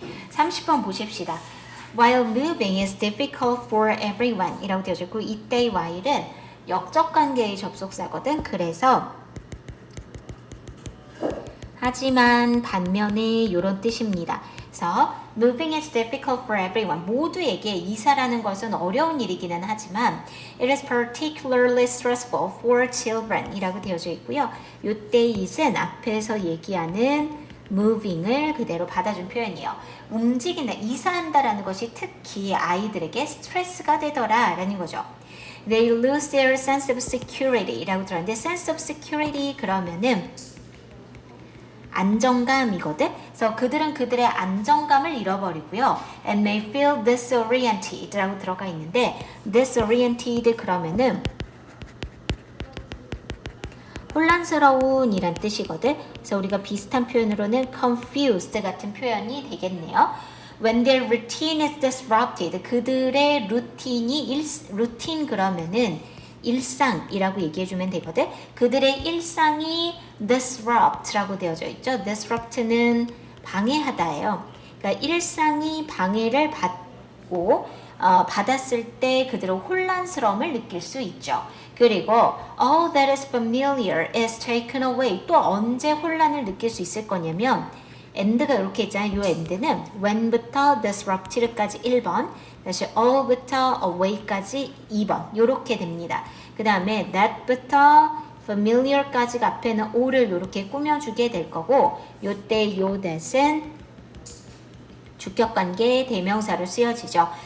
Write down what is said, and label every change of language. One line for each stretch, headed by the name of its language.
Korean: 30번 보십시다.
English: While moving is difficult for everyone
Korean: 이라고 되어져 있고 이때의 while은 역적관계의 접속사거든. 그래서 하지만 반면에 이런 뜻입니다. 그래서
English: moving is difficult for everyone.
Korean: 모두에게 이사라는 것은 어려운 일이기는 하지만
English: it is particularly stressful for children
Korean: 이라고 되어져 있고요. 이때 it은 앞에서 얘기하는 moving을 그대로 받아준 표현이에요. 움직인다, 이사한다라는 것이 특히 아이들에게 스트레스가 되더라 라는 거죠.
English: They lose their sense of security
Korean: 라고 들었는데
English: sense of security
Korean: 그러면은 안정감이거든. 그래서 그들은 그들의 안정감을 잃어버리고요.
English: And may feel disoriented
Korean: 라고 들어가 있는데 disoriented 그러면은 혼란스러운 이란 뜻이거든. 그래서 우리가 비슷한 표현으로는 confused 같은 표현이 되겠네요.
English: When their routine is disrupted,
Korean: 그들의 루틴 그러면은 일상이라고 얘기해주면 되거든. 그들의 일상이 disrupt라고 되어져 있죠. disrupt는 방해하다예요. 그러니까 일상이 방해를 받고 받았을 때 그들은 혼란스러움을 느낄 수 있죠. 그리고
English: all that is familiar is taken away.
Korean: 또 언제 혼란을 느낄 수 있을 거냐면 end가 이렇게 있잖아요. 이 end는 when부터 disrupted까지 1번, 다시 all부터 away까지 2번 이렇게 됩니다. 그 다음에 that부터 familiar까지가 앞에는 o를 이렇게 꾸며주게 될 거고 요때 요 that은 주격관계 대명사로 쓰여지죠.